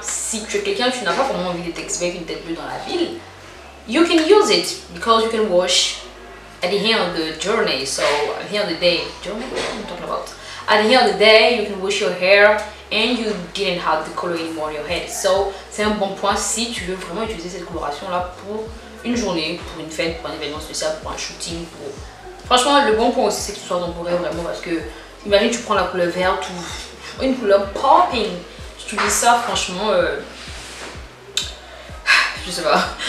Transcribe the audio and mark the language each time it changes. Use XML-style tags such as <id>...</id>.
<fr>Si tu es quelqu'un, tu n'as pas vraiment envie d'être avec une tête bleue dans la ville,</fr> <en>you can use it because you can wash at the end of the journey. So at the end of the day, journey, what am I talking about? At the end of the day, you can wash your hair and you didn't have the color anymore in your head.</en> <fr>So c'est un bon point si tu veux vraiment utiliser cette coloration là pour une journée, pour une fête, pour un événement spécial, pour un shooting, pour... Franchement, le bon point aussi, c'est que ce soit temporaire vraiment parce que, imagine, tu prends la couleur verte ou une couleur popping. Tu dis ça, franchement, je sais pas.</fr>